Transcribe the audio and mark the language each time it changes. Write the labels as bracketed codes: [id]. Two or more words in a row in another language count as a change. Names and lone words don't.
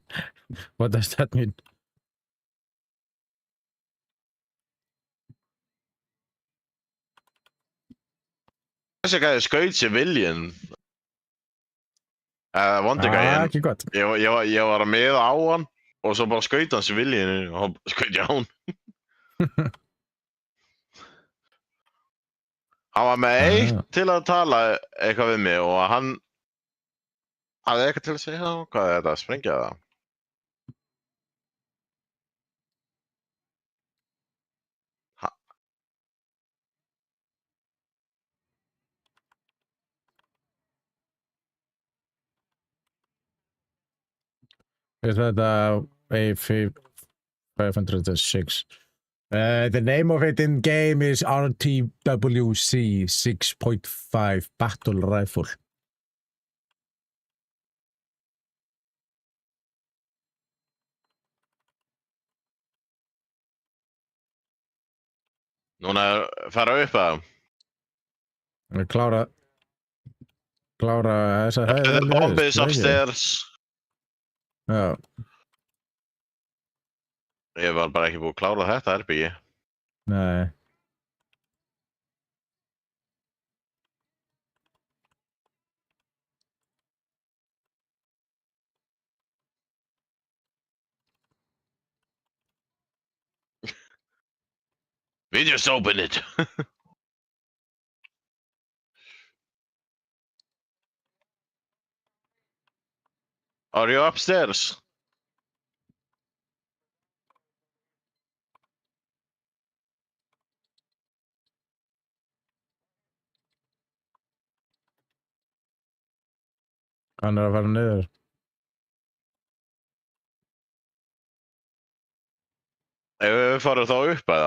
[en] What does that mean? [is] Þessi gæði skaut civilian. Vondi gæðin. Ekki gott. Ég var að miða á hann og svo bara skaut hann civilian og skaut ég á hann. Hann var með eitt til að tala eitthvað við mig og hann hafði eitthvað til að segja hvað er þetta, sprengja það? [en] Is that A506? The name of it in game is RTWC 6.5 Battle Rifle. [is] Núna fara upp að Klára þessa [en] Bombs upstairs. [is] Já. Ég var bara ekki búið að klára þetta herbyggi. Nei. [en] We just open it. Are you upstairs? [is] Hann að fara niður. Ef við farum þá upp eða?